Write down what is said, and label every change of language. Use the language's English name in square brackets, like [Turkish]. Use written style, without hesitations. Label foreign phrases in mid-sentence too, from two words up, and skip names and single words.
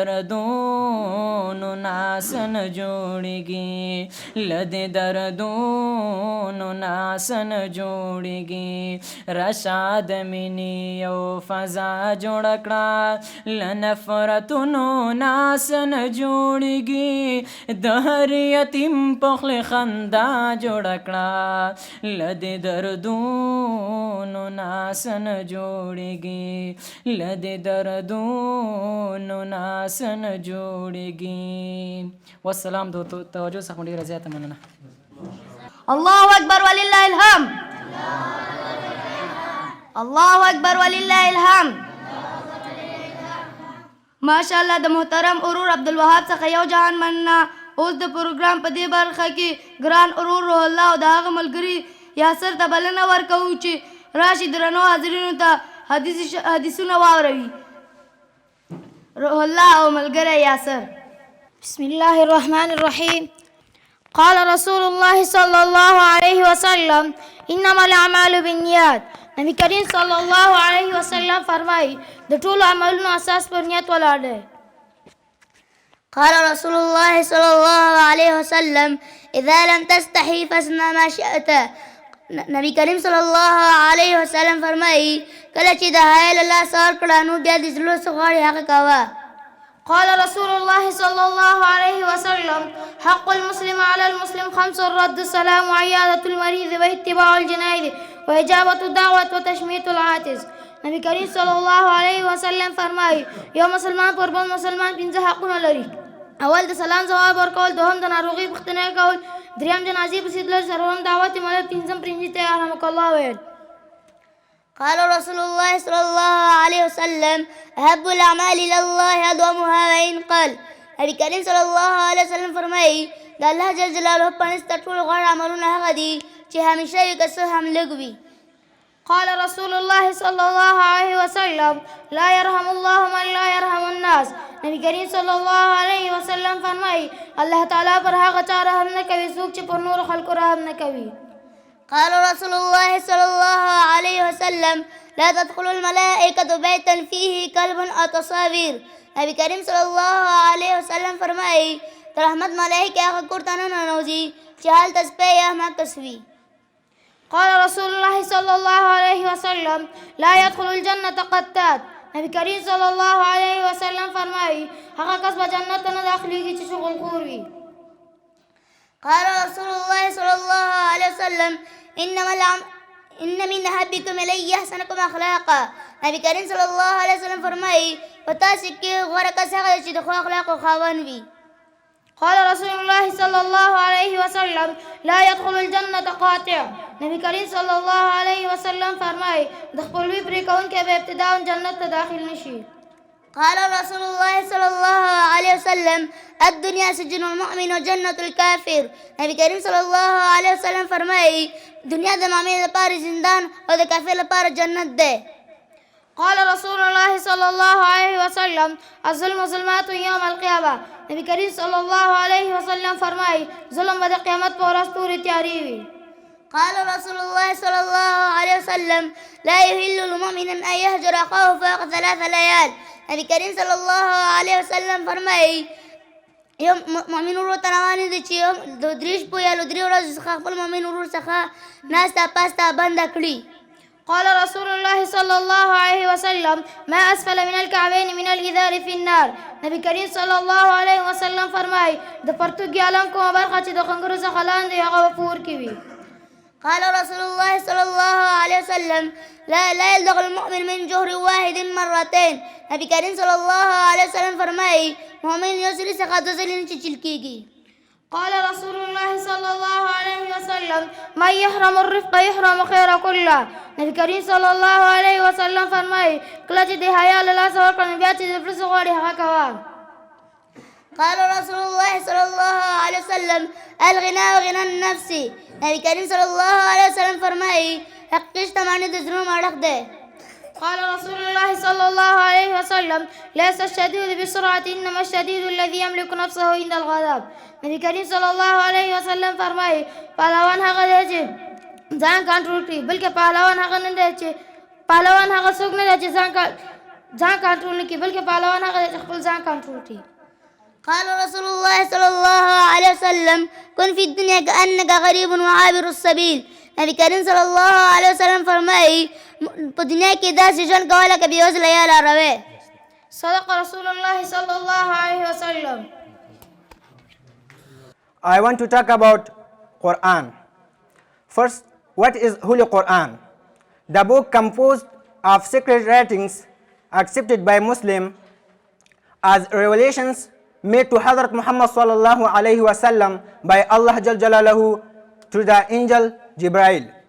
[Pashto] دردونو ناسن جوړیږي له دې دردونو ناسن جوړیږي راشه د مینې یو فضا جوړه کړه له نفرتونو ناسن جوړیږي د هر یتیم په خولې خندا جوړه کړه له دې دردونو ناسن جوړیږي له دې دردونو ناسن جوړیږي والسلام د توجه څخه ډېره زیاته مننه [Arabic] الله أكبر ولله الحمد الله أكبر ولله الحمد [Pashto] ماشاءالله د محترم ورور عبدالوهاب څخه یو جهان مننه. اوس د پروګرام په دې برخه کې ګران ورور روح الله او د هغه ملګري یاسر ته بلنه ورکوو چې راشي درنو حاضرینو ته حدیثونه واوروي. روح الله او ملګری یاسر. [Arabic] بسم الله الرحمن الرحيم. قال رسول الله صلى الله عليه وسلم انما الاعمال بالنيات. [Pashto] نبی کریم [Arabic] صلی الله علیه وسلم [Pashto] فرمایي د ټولو عملونو اساس پر نیت ولاړ دی. [Arabic] قال رسول الله صلى الله عليه وسلم اذا لم تستحي فاصنع ما شئت. [Pashto] نبی کریم [Arabic] صلی الله علیه وسلم [Pashto] فرمایي کله چې د حیا له لاسه ورکړه نو بیا د زړه څه غواړي هغه کوه. [Arabic] قال رسول الله صلى الله عليه وسلم حق المسلم على المسلم خمس: رد السلام وعيادة المريض واتباع الجنائز وإجابة الدعوة وتشميت العاطس. [Pashto] نبی کریم [Arabic] صلی الله علیه وسلم [Pashto] فرمایي یو مسلمان پر بل مسلمان پنځه حقونه لري. اول د سلام ځواب ورکول، دوهم د ناروغۍ پوښتنه کول، دریم جنازې پسې تلل، څلورم دعوت منل، پنځم پرنځي ته [Arabic] رحمک الله [Pashto] ویل. [Arabic] قال رسول الله صلى الله عليه وسلم احب الاعمال الى الله ادومها وان قل. [Pashto] نبی کریم [Arabic] صلی الله علیه وسلم [Pashto] فرمایي د الله [Arabic] جل جلاله [Pashto] په نسبت تر ټولو غوره عملونه هغه دي چې همیشه وي که څه هم لږ وي. [Arabic] قال رسول الله صلى الله عليه وسلم لا يرحم الله من لا يرحم الناس. [Pashto] نبی کریم [Arabic] صلی الله علیه وسلم [Pashto] فرمایي الله تعالی پر هغه چا رحم نه کوي څوک چې پر نور خلکو رحم نه کوي. [Arabic] قال رسول الله صلى الله عليه وسلم لا تدخل الملائكة بيتا فيه كلب أو تصاوير. [Pashto] نبی کریم [Arabic] صلی الله علیه وسلم [Pashto] فرمایي د رحمت ملائکه هغه کور ته نه ننوځي چې هلته سپی یا مکس وي. [Arabic] قال رسول الله صلى الله عليه وسلم لا يدخل الجنة قتات. [Pashto] نبی کریم [Arabic] صلی الله علیه وسلم [Pashto] فرمایي هغه کس به جنت ته نه داخليږي چې شغل خور وي. [Arabic] قال رسول الله صلى الله عليه وسلم إن من أحبكم إلي أحسنكم أخلاقا. [Pashto] نبی کریم [Arabic] صلی الله علیه وسلم [Pashto] فرمایي په تاسو کې غوره کس هغه چې د ښو اخلاقو خاوند وي. [Arabic] قال رسول الله صلى الله عليه وسلم لا يدخل الجنة قاطع. [Pashto] نبی کریم [Arabic] صلی الله علیه وسلم [Pashto] فرمایي د خپلوي پرې کوونکی به ابتداء جنت ته داخل نشي. [Arabic] قال رسول الله صلى الله عليه وسلم الدنيا سجن المؤمن وجنة الكافر. [Pashto] نبی کریم [Arabic] صلی الله علیه وسلم [Pashto] فرمایي دنیا د مؤمن لپاره زندان او د کافر لپاره جنت ده. [Arabic] قال رسول الله صلى الله عليه وسلم الظلم ظلمات يوم القيامة. [Pashto] نبی کریم [Arabic] صلی الله علیه وسلم [Pashto] فرمایي ظلم به د قیامت په ورځ تورې تیارې وي. [Arabic] قال رسول الله صلى الله عليه وسلم لا يحل لمؤمن أن يهجر أخاه فوق 3 ليال. [Pashto] نبی کریم [Arabic] صلی الله علیه وسلم [Pashto] فرمایي یو مؤمن ورور ته روانې دي چې د 3 شپو یا 3 ورځې څخه خپل مؤمن ورور څخه ناسته پاسته بنده کړي. [Arabic] قال رسول الله صلى الله عليه وسلم ما أسفل من الكعبين من الإزار في النار. [Pashto] نبی کریم [Arabic] صلی الله علیه وسلم [Pashto] فرمایي د پرتوګي عالم کومه برخه چې د خنګرو څخه لاندې هغه به پور کې وي. [Arabic] قال رسول الله صلى الله عليه وسلم لا يلدغ المؤمن من جهر واحد مرتين. [Pashto] نبی کریم [Arabic] صلی الله علیه وسلم [Pashto] فرمایي مؤمن یو ځل څخه 2 ځلې نه چیچل کېږي. [Arabic] قال رسول الله صلى الله عليه وسلم من يحرم الرفق يحرم خير كله. [Pashto] نبی کریم [Arabic] صلی الله علیه وسلم [Pashto] فرمایي کله چې د حیا له لاسه ورکړه بیا چې د بل څه غواړي هغه کوه. [Arabic] قال رسول الله صلى الله عليه وسلم الغنى غنى النفس. [Pashto] نبی کریم [Arabic] صلی الله علیه وسلم [Pashto] فرمایي حقیقي شتمني د زړه مړښت دی. [Arabic] قال رسول الله صلى الله عليه وسلم ليس الشديد بسرعة انما الشديد الذي يملك نفسه عند الغضب. [Pashto] نبی کریم [Arabic] صلی الله علیه وسلم [Pashto] فرمایي پهلوان هغه دی چې ځان کنټرول کړي بلکې پهلوان هغه نه دی چې پهلوان هغه څوک نه دی چې ځان کنټرول نه کړي بلکې پهلوان هغه دی چې خپل ځان کنټرول کړي. [Arabic] قال رسول الله صلى الله عليه وسلم كن في الدنيا كأنك غريب وعابر السبيل. [Pashto] نبی کریم [Arabic] صلی الله علیه وسلم [Pashto] فرمایي په دنیا کې داسې ژوند کوه لکه بېوزله یا لاروی. [Arabic] صدق رسول الله صلى الله عليه وسلم. [English] I want to talk about Quran. First, what is Holy Quran? The book composed of sacred writings accepted by Muslims as revelations made to Hazrat Muhammad [Arabic] صلى الله عليه وسلم [English] by Allah [Arabic] جل جلاله [English] through the angel Jibreel.